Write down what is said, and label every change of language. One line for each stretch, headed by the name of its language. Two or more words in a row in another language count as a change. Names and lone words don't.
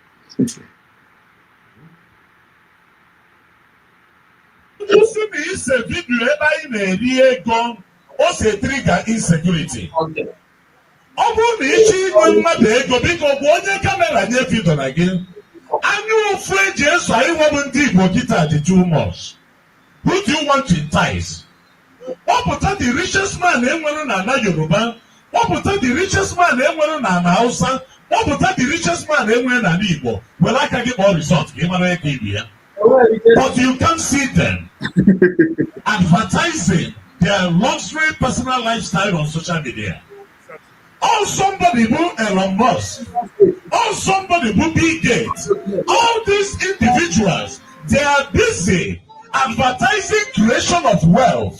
Igbo: Usi na ise vidiyo ebe anyị na-eri ego o si trigger insecurity. Ọ bụrụ na ịchọ inwe mmadụ ego biko bụ onye kamera nye vidio na gị. Anya ụfụ eji eso anyị nwebụ ndị Igbo kịta dị
English: too much. Who do you want to entice?
Igbo: Kpọpụta
English: the richest man
Igbo: enwere na ala Yoruba. Kpọpụta
English: the richest man
Igbo: enwere na ala Hausa. Kpọpụta
English: the richest man
Igbo: enwere na ala Igbo. Were aka gị kpọọ resort ka ị mara ego ibu ya.
English: But you can't see them advertising their luxury personal lifestyle on social media. Or somebody who Elon Musk, or somebody who Bill Gates, all these individuals, they are busy advertising creation of wealth.